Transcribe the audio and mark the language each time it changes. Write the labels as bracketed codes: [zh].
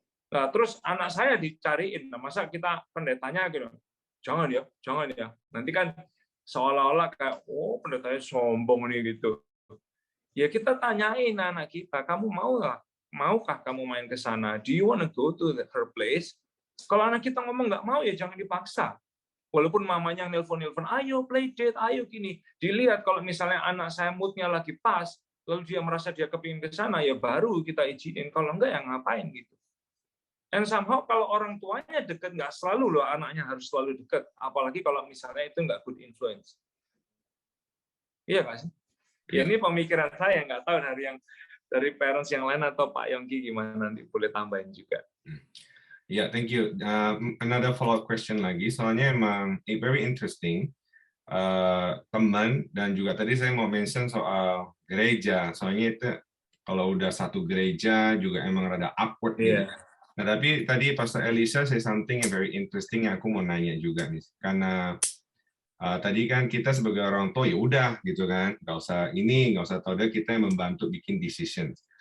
[id] Nah, terus anak saya dicariin, nah masa kita pendetanya gitu, jangan ya, nanti kan seolah-olah kayak pendetanya sombong nih gitu. Ya kita tanyain anak kita, kamu maukah kamu main ke sana? [en] Do you want to go to her place? [id] Kalau anak kita ngomong nggak mau, ya jangan dipaksa. Walaupun mamanya nelpon, ayo play date, ayo gini. Dilihat kalau misalnya anak saya moodnya lagi pas, lalu dia merasa dia kepingin ke sana, ya baru kita izinin. Kalau enggak, ya ngapain gitu. [en] And somehow [id] kalau orang tuanya deket, nggak selalu loh anaknya harus selalu deket. Apalagi kalau misalnya itu nggak [en] good influence. [id] Iya nggak sih? Ya, ini pemikiran saya, nggak tahu dari parents yang lain atau Pak Yongki gimana, nanti boleh tambahin juga. [en] Ya, thank you. Another follow-up question [id] lagi, soalnya emang [en] very interesting. [id] Teman, dan juga tadi saya mau mention soal gereja, soalnya itu kalau udah satu gereja juga emang rada awkward gitu. Nah, tapi tadi Pastor Elisa [en] say something [id] yang [en] very interesting [id] yang aku mau nanya juga nih, karena tadi kan kita sebagai orang tua ya udah gitu kan, nggak usah tahu deh, kita yang membantu bikin decision.